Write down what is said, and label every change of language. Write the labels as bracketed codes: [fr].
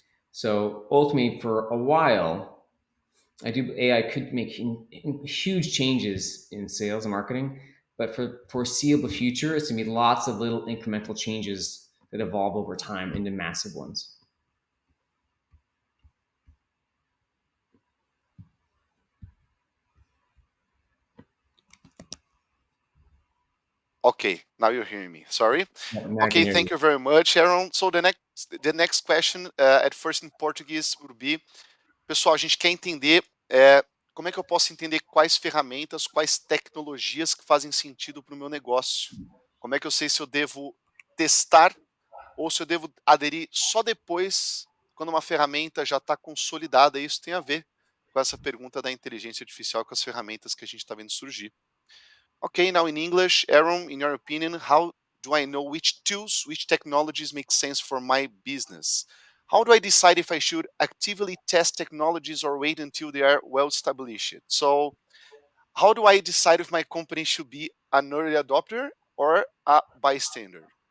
[en] So ultimately, for a while, I do AI could make huge changes in sales and marketing, but for foreseeable future, it's gonna be lots of little incremental changes that evolve over time into massive ones. Okay, now you're hearing me. Sorry. Now I can Okay, hear thank you. you very much, Aaron. So the next question, at first in Portuguese, would be, [pt] pessoal, a gente quer entender como é que eu posso entender quais ferramentas, quais tecnologias que fazem sentido para o meu negócio. Como é que eu sei se eu devo testar ou se eu devo aderir só depois, quando uma ferramenta já está consolidada? Isso tem a ver com essa pergunta da inteligência artificial, com as ferramentas que a gente está vendo surgir. [en] Okay, now in English, Aaron, in your opinion, how do I know which tools, which technologies make sense for my business? How do I decide if I should actively test technologies or wait until they are well established? So How do I decide if my company should be an early adopter or a bystander?